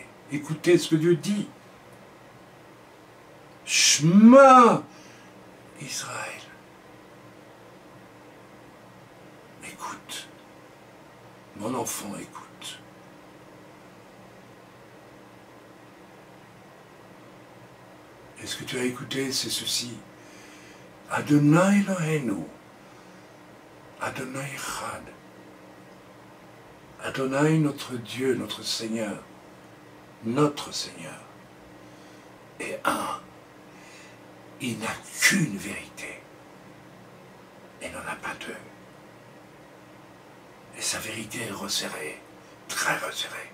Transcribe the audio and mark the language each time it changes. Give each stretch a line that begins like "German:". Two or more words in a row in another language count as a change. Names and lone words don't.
French: Écoutez ce que Dieu dit.
Hebrew: שמע ישראל.
French: Écoute. Mon enfant, écoute. Et ce que tu as écouté, c'est ceci.
Hebrew: אדוני אלוהינו אדוני אחד.
French: Adonai, notre Dieu, notre Seigneur, est un. Il n'a qu'une vérité. Il n'en a pas deux. Et sa vérité est resserrée, très resserrée.